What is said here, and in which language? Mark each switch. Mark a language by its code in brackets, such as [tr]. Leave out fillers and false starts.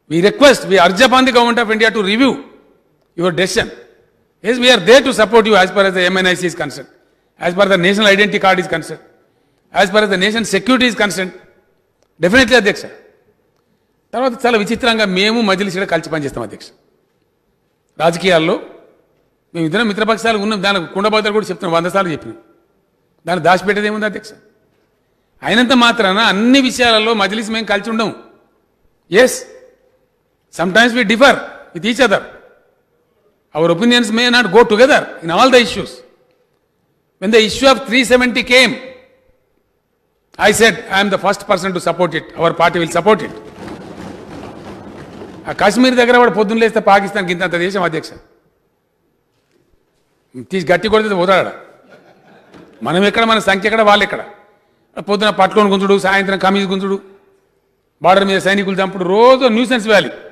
[en] We request, we urge upon the government of India to review your decision. Yes, we are there to support you as far as the MNIC is concerned, as far as the national identity card is concerned, as far as the nation's security is concerned. [te] Definitely, అధ్యక్ష. తర్వాత చాలా విచిత్రంగా మేము మజ్లిస్ కూడా కలిసి పనిచేస్తాం అధ్యక్ష. రాజకీయాల్లో మేము ఇద్దరం మిత్రపక్షాలు ఉన్నాం. దానికి కుండబద్దలు కూడా చెప్తున్నాం, 100 సార్లు చెప్పినాం. దాన్ని దాచిపెట్టేది ఏముంది అధ్యక్ష? అయినంత మాత్రాన అన్ని విషయాలలో మజ్లిస్ మేము కలిసి ఉండం. [en] Yes, sometimes we differ with each other. Our opinions may not go together in all the issues. When the issue of 370 came, I said, I am the first person to support it. Our party will support it. [te] ఆ కాశ్మీర్ దగ్గర వాడు పొద్దున్న లేస్తే పాకిస్తాన్కి ఇంత దేశం అధ్యక్ష. తీసి గట్టి కొడితే పోతాడా? మనం ఎక్కడ, మన సంఖ్య ఎక్కడ, వాళ్ళు ఎక్కడ? పొద్దున పట్టుకొని గుంజుడు, సాయంత్రం కమీజ్ గుంజుడు, బార్డర్ మీద సైనికులు చంపుడు, రోజు న్యూసెన్స్ వ్యాలీ.